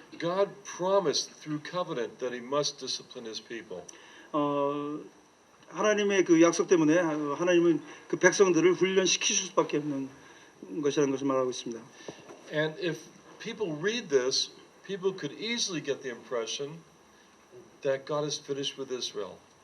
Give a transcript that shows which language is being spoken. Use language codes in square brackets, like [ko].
[en] God promised through covenant that He must discipline His people. [ko] 하나님의 그 약속 때문에 하나님은 그 백성들을 훈련시키실 수밖에 없는 것이라는 것을 말하고 있습니다. [en] And if people read this, people could easily get the impression that God is finished with Israel.